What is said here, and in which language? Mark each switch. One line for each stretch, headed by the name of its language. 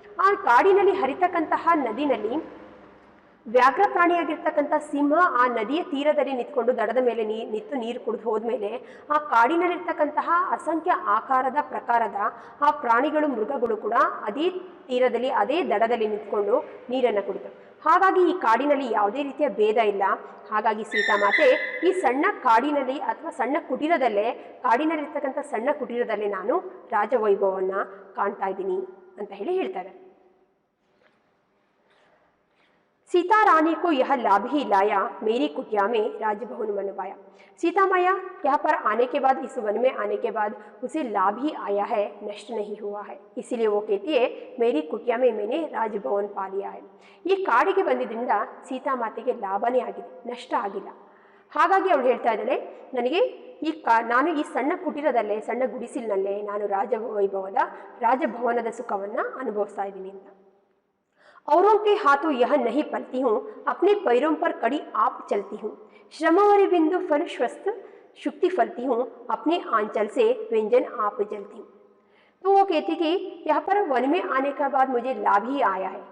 Kannada: ಆ ಕಾಡಿನಲ್ಲಿ ಹರಿತಕ್ಕಂತಹ ನದಿನಲ್ಲಿ ವ್ಯಾಘ್ರ ಪ್ರಾಣಿಯಾಗಿರ್ತಕ್ಕಂಥ ಸಿಂಹ ಆ ನದಿಯ ತೀರದಲ್ಲಿ ನಿಂತ್ಕೊಂಡು ದಡದ ಮೇಲೆ ನಿಂತು ನೀರು ಕುಡಿದು ಹೋದ್ಮೇಲೆ ಆ ಕಾಡಿನಲ್ಲಿರ್ತಕ್ಕಂತಹ ಅಸಂಖ್ಯ ಆಕಾರದ ಪ್ರಕಾರದ ಆ ಪ್ರಾಣಿಗಳು ಮೃಗಗಳು ಕೂಡ ಅದೇ ತೀರದಲ್ಲಿ ಅದೇ ದಡದಲ್ಲಿ ನಿಂತ್ಕೊಂಡು ನೀರನ್ನು ಕುಡಿತವೆ. ಹಾಗಾಗಿ ಈ ಕಾಡಿನಲ್ಲಿ ಯಾವುದೇ ರೀತಿಯ ಭೇದ ಇಲ್ಲ. ಹಾಗಾಗಿ ಸೀತಾಮಾತೆ ಈ ಸಣ್ಣ ಕಾಡಿನಲ್ಲಿ ಅಥವಾ ಸಣ್ಣ ಕುಟೀರದಲ್ಲೇ ಕಾಡಿನಲ್ಲಿರ್ತಕ್ಕಂಥ ಸಣ್ಣ ಕುಟೀರದಲ್ಲೇ ನಾನು ರಾಜವೈಭವವನ್ನು ಕಾಣ್ತಾ ಇದ್ದೀನಿ ಅಂತ ಹೇಳ್ತಾರೆ.
Hindi: सीता रानी को यह लाभ ही लाया, मेरी कुटिया में राजभवन बनवाया। सीता मैया यहाँ पर आने के बाद, इस वन में आने के बाद उसे लाभ ही आया है, नष्ट नहीं हुआ है। इसीलिए वो कहती है मेरी कुटिया में मैंने राजभवन पा लिया है।
Kannada: ಈ ಕಾಡಿಗೆ ಬಂದಿದ್ದರಿಂದ ಸೀತಾಮಾತೆಗೆ ಲಾಭನೇ ಆಗಿದೆ, ನಷ್ಟ ಆಗಿಲ್ಲ. ಹಾಗಾಗಿ ಅವಳು ಹೇಳ್ತಾ ಇದ್ದಾಳೆ, ನನಗೆ ನಾನು ಈ ಸಣ್ಣ ಕುಟೀರದಲ್ಲೇ ಸಣ್ಣ ಗುಡಿಸಿಲಿನಲ್ಲೇ ನಾನು ರಾಜಭವನದ ಸುಖವನ್ನು ಅನುಭವಿಸ್ತಾ ಇದ್ದೀನಿ ಅಂತ.
Hindi: औरों के हाथों यह नहीं पलती हूँ, अपने पैरों पर कड़ी आप चलती हूँ, श्रमवरी बिंदु फल स्वस्थ शुक्ति फलती हूँ, अपने आंचल से व्यंजन आप जलती हूँ। तो वो कहती कि यहाँ पर वन में आने के बाद मुझे लाभ ही आया है।